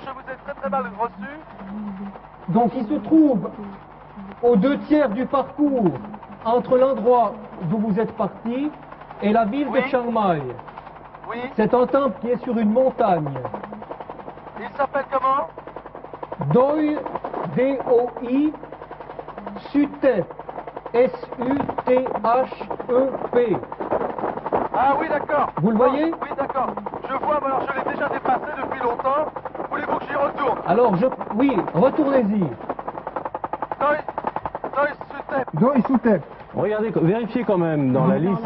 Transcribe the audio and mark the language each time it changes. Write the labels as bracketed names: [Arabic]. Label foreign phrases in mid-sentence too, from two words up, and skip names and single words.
[French] Je vous ai très très mal reçu. Donc il se trouve aux 2/3 du parcours entre l'endroit d'où vous êtes parti et la ville Oui. de Chiang Mai. Oui. C'est un temple qui est sur une montagne. Il s'appelle comment? Doi, D-O-I, Sutep, S-U-T-H-E-P. Ah oui, d'accord. Vous le voyez? Oui, d'accord. Je vois, mais alors je l'ai déjà dépassé depuis longtemps. Voulez-vous que j'y retourne? Alors, oui, retournez-y. Doi Sutep. Doi Sutep. Regardez, vérifiez quand même dans la liste